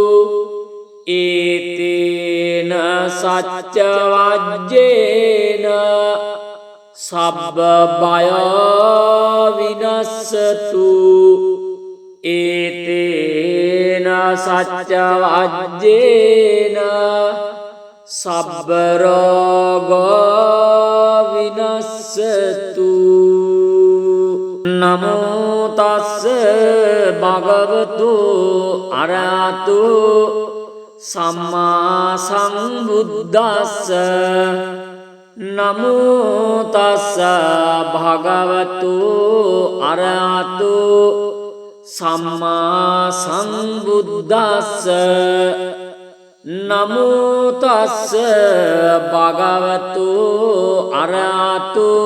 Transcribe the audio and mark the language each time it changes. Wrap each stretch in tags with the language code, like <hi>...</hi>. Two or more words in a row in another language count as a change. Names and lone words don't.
<pi>ඒතේන සච්ච වජ්ජේන සබ්බ බය විනස්සතු ඒතේන සච්ච වජ්ජේන සබ්බ රෝග විනස්සතු නමෝ තස්ස භගවතු අරහතු සම්මා සම්බුද්දස්ස නමෝ තස්ස භගවතු අරහතු සම්මා සම්බුද්දස්ස නමෝ තස්ස භගවතු අරහතු</pi>